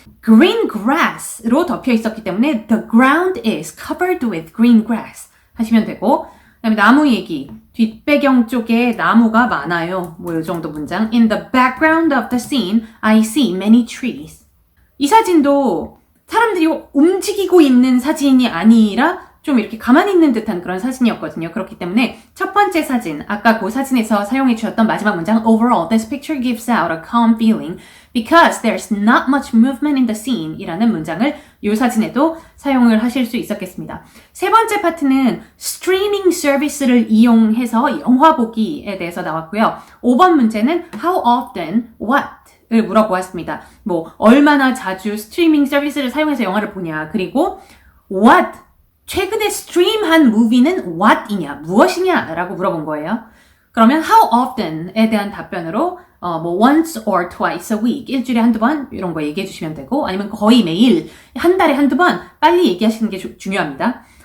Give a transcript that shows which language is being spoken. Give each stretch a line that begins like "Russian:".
Korean: green grass로 덮여 있었기 때문에
English: the ground is covered with green grass
Korean: 하시면 되고 그 다음에 나무 얘기 뒷배경 쪽에 나무가 많아요. 뭐 이 정도 문장
English: In the background of the scene I see many trees.
Korean: 이 사진도 사람들이 움직이고 있는 사진이 아니라 좀 이렇게 가만히 있는 듯한 그런 사진이었거든요. 그렇기 때문에 첫 번째 사진, 아까 그 사진에서 사용해 주셨던 마지막 문장
English: Overall, this picture gives out a calm feeling because there's not much movement in the scene
Korean: 이라는 문장을 이 사진에도 사용을 하실 수 있었겠습니다. 세 번째 파트는 스트리밍 서비스를 이용해서 영화 보기에 대해서 나왔고요. 5번 문제는
English: How often, what?
Korean: 을 물어보았습니다. 뭐 얼마나 자주 스트리밍 서비스를 사용해서 영화를 보냐 그리고 what? 최근에 스트림한 무비는 what이냐, 무엇이냐 라고 물어본 거예요. 그러면 how often에 대한 답변으로 뭐
English: once or twice a week,
Korean: 일주일에 한두 번 이런 거 얘기해 주시면 되고 아니면 거의 매일, 한 달에 한두 번 빨리 얘기하시는 게 중요합니다.